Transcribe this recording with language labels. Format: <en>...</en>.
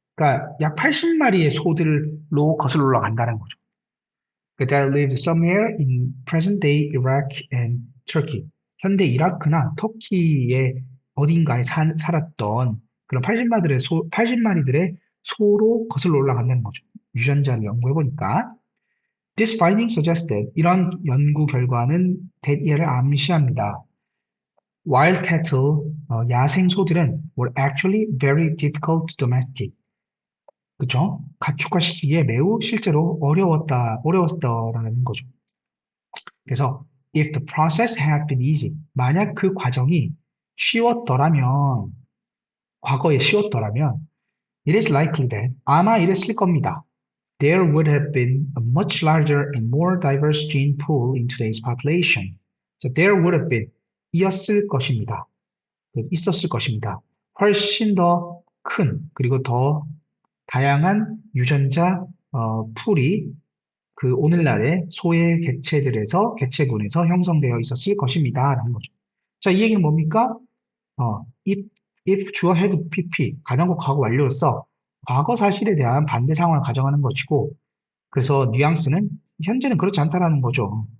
<ko>그러니까 약 80마리의 소들로 거슬러 올라간다는 거죠.</ko> <en>That lived somewhere in present-day Iraq and Turkey.</en> <ko>현대 이라크나 터키의 어딘가에 살았던 그런 80마리들의 소로 거슬러 올라간다는 거죠. 유전자를 연구해보니까</ko> <en>This finding suggested</en> <ko>이런 연구 결과는</ko> <en>that</en> <ko>얘를 암시합니다.</ko> <en>wild cattle,</en> <ko>야생 소들은</ko> <en>were actually very difficult to domesticate.</en> <ko>그죠? 가축화시키기에 매우 실제로 어려웠다라는 거죠. 그래서</ko> <en>if the process had been easy,</en> <ko>만약 그 과정이 쉬웠더라면, 과거에 쉬웠더라면,</ko> <en>it is likely that</en> <ko>아마 이랬을 겁니다.</ko> <en>There would have been a much larger and more diverse gene pool in today's population. So there would have been</en> <ko>이었을 것입니다. 있었을 것입니다. 훨씬 더 큰 그리고 더 다양한 유전자 풀이 그 오늘날의 소의 개체군에서 형성되어 있었을 것입니다. 라는 거죠. 자, 이 얘기는 뭡니까? if 주어 had pp 가정과 과거 완료로서 과거 사실에 대한 반대 상황을 가정하는 것이고 그래서 뉘앙스는 현재는 그렇지 않다라는 거죠.</ko>